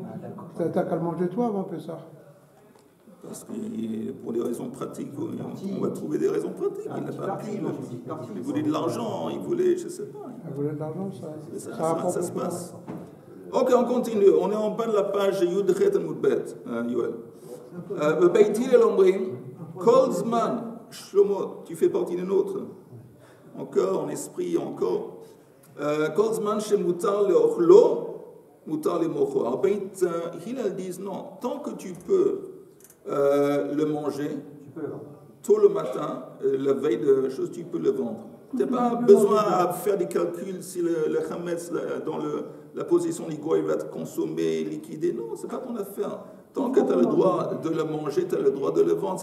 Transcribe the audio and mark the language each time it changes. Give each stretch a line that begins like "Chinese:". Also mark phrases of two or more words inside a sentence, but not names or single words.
French: T'as qu'à le manger toi avant Pessah. Parce que pour des raisons pratiques, on va trouver des raisons pratiques. Il voulait de l'argent, il voulait, je ne sais pas. Il voulait de l'argent, ça se passe. Ok, on continue. On est en bas de la page
Hebrew: י״ח עמוד ב,
French: Yoel.
Hebrew: בית הלל אומרים, כל זמן,
French: Shlomo, tu fais partie des nôtres. Encore, en esprit, encore.
Hebrew: כל זמן שמותר לאכלו, מותר למוכרו.
French: Alors Beit Hillel disent non, tant que tu peux le manger, tôt le matin, la veille de la chose, tu peux le vendre. Tu n'as pas besoin à faire des calculs si le chametz dans la position du goy va être consommé, liquidé. Non, ce n'est pas ton affaire. Tant que tu as le droit de le manger, tu as le droit de le vendre.